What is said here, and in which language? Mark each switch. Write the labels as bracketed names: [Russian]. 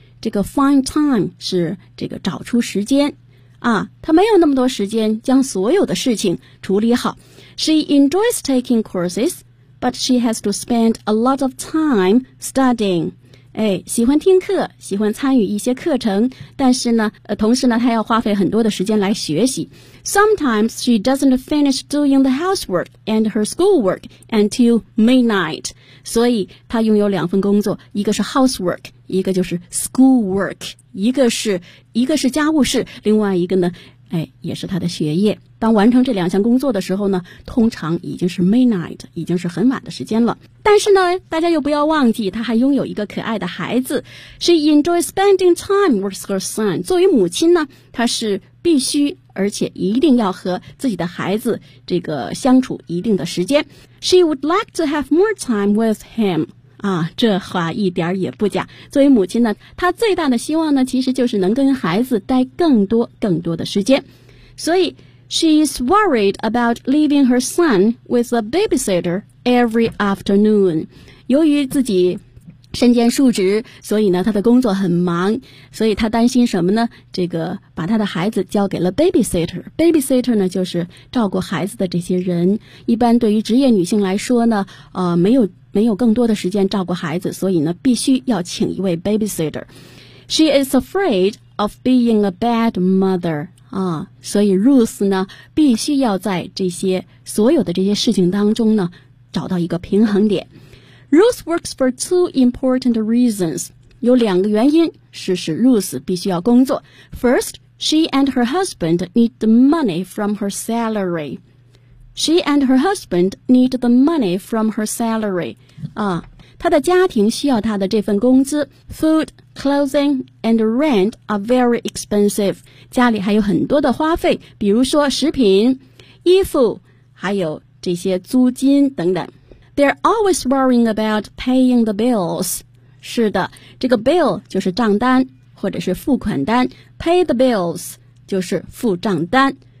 [Chinese] 这个 find time 是这个找出时间她没有那么多时间将所有的事情处理好。 [English] She enjoys taking coursesBut she has to spend a lot of time studying. [Chinese] 喜欢听课，喜欢参与一些课程，但是呢，同时呢，她要花费很多的时间来学习。 [English] Sometimes she doesn't finish doing the housework and her schoolwork until midnight. [Chinese] 所以她拥有两份工作，一个是 housework， 一个就是 schoolwork， 一个是家务事，另外一个呢，也是她的学业。当完成这两项工作的时候呢，通常已经是 midnight， 已经是很晚的时间了。但是呢，大家又不要忘记，她还拥有一个可爱的孩子。 [English] She enjoys spending time with her son。 [Chinese] 作为母亲呢，她是必须而且一定要和自己的孩子这个相处一定的时间。 [English] She would like to have more time with him。 [Chinese] 这话一点也不假。作为母亲呢，她最大的希望呢，其实就是能跟孩子待更多更多的时间。所以 [English] She's worried about leaving her son with a babysitter every afternoon. [Chinese] 由于自己身兼数职，所以呢她的工作很忙，所以她担心什么呢？这个把她的孩子交给了 babysitter。babysitter 呢就是照顾孩子的这些人，一般对于职业女性来说呢没有更多的时间照顾孩子，所以呢必须要请一位 babysitter。 [English] She is afraid of being a bad mother。 [Chinese] 所以 Ruth 呢必须要在这些所有的这些事情当中呢找到一个平衡点。 [English] Ruth works for two important reasons， [Chinese] 有两个原因使 Ruth 必须要工作。 [English] First， she and her husband need the money from her salary。 She and her husband need the money from her salary。 [Chinese] 她的家庭需要她的这份工资。 [English] Food, clothing and rent are very expensive， [Chinese] 家里还有很多的花费，比如说食品、衣服还有这些租金等等。 [English] They're always worrying about paying the bills。 [Chinese] 是的，这个 bill 就是账单或者是付款单， pay the bills 就是付账单。